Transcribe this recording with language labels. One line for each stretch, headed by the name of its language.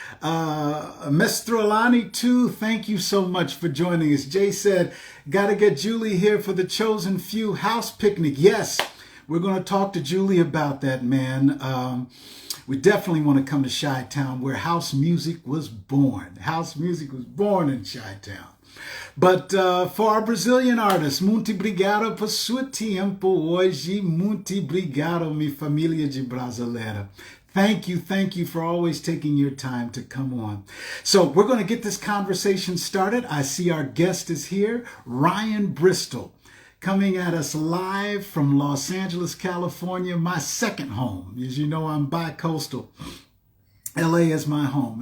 English: Mestrolani too, thank you so much for joining us. Jay said, gotta get Julie here for the Chosen Few house picnic. Yes, we're going to talk to Julie about that, man. We definitely want to come to Chi-Town, where house music was born. House music was born in Chi-Town. But for our Brazilian artists,
Portuguese: muito obrigado por seu tempo hoje. Muito obrigado, minha família de brasileira.
English: Thank you for always taking your time to come on. So we're going to get this conversation started. I see our guest is here, Rhian Bristol, coming at us live from Los Angeles, California, my second home. As you know, I'm bi-coastal. LA is my home.